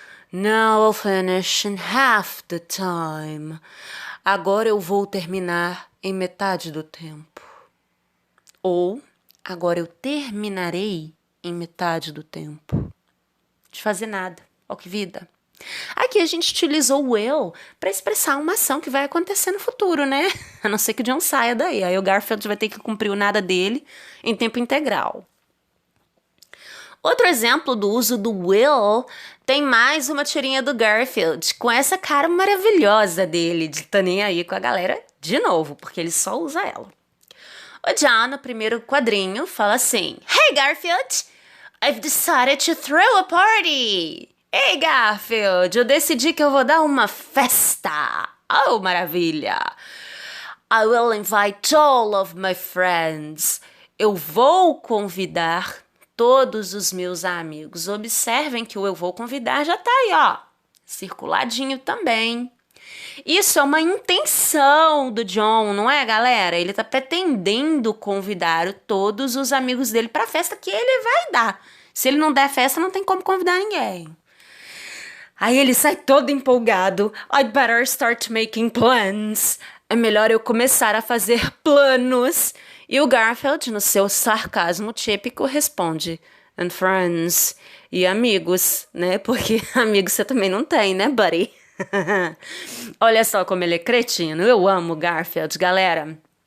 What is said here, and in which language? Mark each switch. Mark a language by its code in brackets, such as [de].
[en] Now I'll finish in half the time. [pt] Agora eu vou terminar em metade do tempo. Ou, agora eu terminarei em metade do tempo. De fazer nada. Ó que vida. Aqui a gente utilizou o will para expressar uma ação que vai acontecer no futuro, né? A não ser que o John saia daí. Aí o Garfield vai ter que cumprir o nada dele em tempo integral. Outro exemplo do uso do will tem mais uma tirinha do Garfield, com essa cara maravilhosa dele, de tá nem aí com a galera de novo, porque ele só usa ela. O John, no primeiro quadrinho, fala assim: [en] Hey Garfield, I've decided to throw a party! [pt] Ei, Garfield, eu decidi que eu vou dar uma festa. Oh, maravilha. [en] I will invite all of my friends. [pt] Eu vou convidar todos os meus amigos. Observem que o eu vou convidar já tá aí, ó. Circuladinho também. Isso é uma intenção do John, não é, galera? Ele tá pretendendo convidar todos os amigos dele pra festa que ele vai dar. Se ele não der festa, não tem como convidar ninguém. Aí ele sai todo empolgado. [en] I better start making plans. [pt] É melhor eu começar a fazer planos. E o Garfield, no seu sarcasmo típico, responde: [en] And friends. [pt] E amigos, né? Porque amigos você também não tem, né, buddy? Olha só como ele é cretino. Eu amo o Garfield, galera.